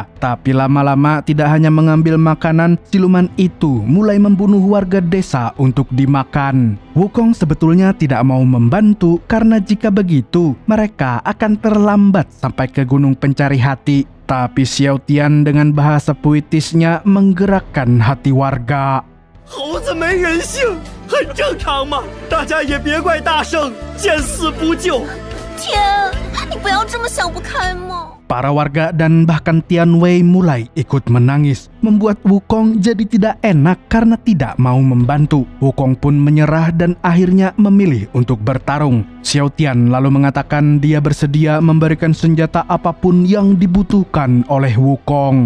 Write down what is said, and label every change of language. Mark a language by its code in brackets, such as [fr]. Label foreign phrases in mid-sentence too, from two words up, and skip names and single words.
[id] Tapi lama-lama tidak hanya mengambil makanan, siluman itu mulai membunuh warga desa untuk dimakan. Wukong sebetulnya tidak mau membantu karena jika begitu mereka akan terlambat sampai ke Gunung Pencari Hati. Tapi Xiao Tian dengan bahasa puitisnya menggerakkan hati warga. [zh] 猴子没人性，很正常嘛，大家也别怪大圣见死不救。天，你不要这么想不开嘛。 [id] Para warga dan bahkan Tian Wei mulai ikut menangis, membuat Wukong jadi tidak enak karena tidak mau membantu. Wukong pun menyerah dan akhirnya memilih untuk bertarung. Xiao Tian lalu mengatakan dia bersedia memberikan senjata apapun yang dibutuhkan oleh Wukong.